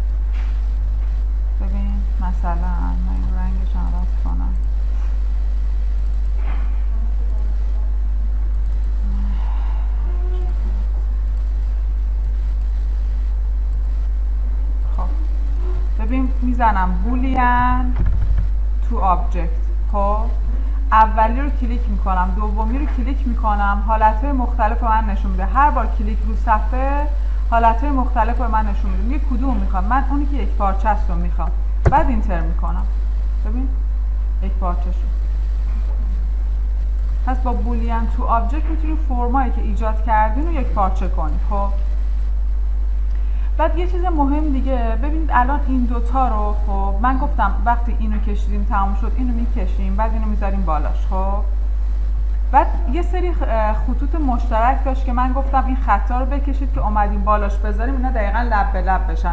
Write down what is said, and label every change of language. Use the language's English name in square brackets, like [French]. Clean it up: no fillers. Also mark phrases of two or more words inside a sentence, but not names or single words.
[Persian] ببین مثلا من این رنگش عوض کنم. خب ببین میزنم [English] boolean to object. [Persian] خب اولی رو کلیک میکنم، دومی رو کلیک میکنم، حالتهای مختلف من نشون میده. هر بار کلیک رو صفحه حالتهای مختلف رو من نشون میده. میگه کدوم میخوام، من اونی که یک پارچه است رو میخوام. بعد اینتر میکنم. ببین یک پارچه شد. پس با [English] boolean to object [Persian] میتونید فرمایی که ایجاد کردین رو یک پارچه کنید. خب بعد یه چیز مهم دیگه، ببینید الان این دوتا رو، خب من گفتم وقتی اینو کشیدیم تمام شد اینو میکشیم، بعد اینو میذاریم بالاش. خب بعد یه سری خطوط مشترک داشت که من گفتم این خطا رو بکشید که اومدیم بالاش بذاریم اینا دقیقاً لب به لب بشن.